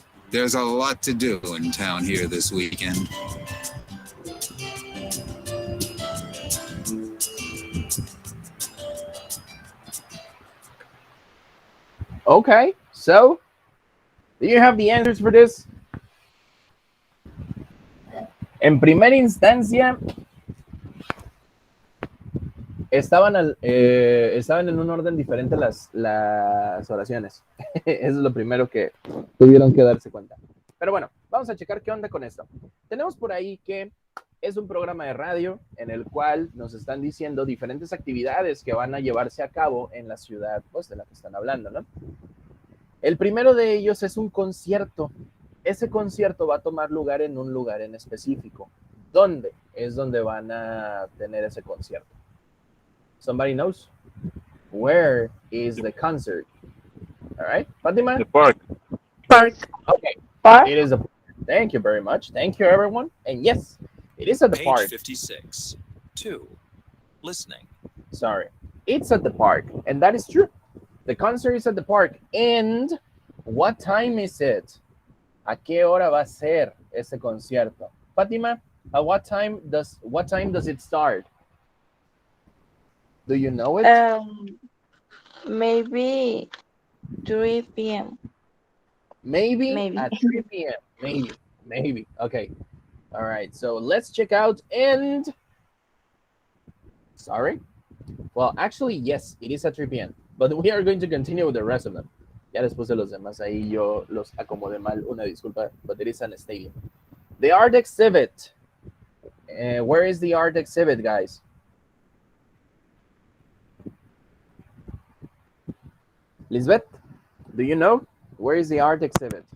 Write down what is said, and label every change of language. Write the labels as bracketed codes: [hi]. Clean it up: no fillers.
[en] There's a lot to do in town here this weekend. Okay, so do you have the answers for this? [es] En primera instancia, estaban en un orden diferente las oraciones. Eso es lo primero que tuvieron que darse cuenta. Pero bueno, vamos a checar qué onda con esto. Tenemos por ahí que es un programa de radio en el cual nos están diciendo diferentes actividades que van a llevarse a cabo en la ciudad, pues, de la que están hablando, ¿no? El primero de ellos es un concierto. Ese concierto va a tomar lugar en un lugar en específico. ¿Dónde es donde van a tener ese concierto? [en] Somebody knows? Where is the concert? All right, Fatima? The park. Park. Okay, Park. it is a park. Thank you very much. Thank you, everyone. And yes, it is at the Page park. 56. 2. Listening. Sorry. It's at the park, and that is true. The concert is at the park. And what time is it? [es] ¿A qué hora va a ser ese concierto? [en] Fatima, at what time does it start? Do you know it? Maybe 3 p.m. Maybe maybe. at 3 p.m. Maybe. Maybe. Okay. All right. So let's check out and sorry. Well, actually, yes, it is at 3 p.m. But we are going to continue with the rest of them. [es] Ya después de los demás ahí yo los acomodé mal. Una disculpa, [en] but it is an stadium. The art exhibit. Where is the art exhibit, guys? Lisbeth, do you know? Where is the art exhibit?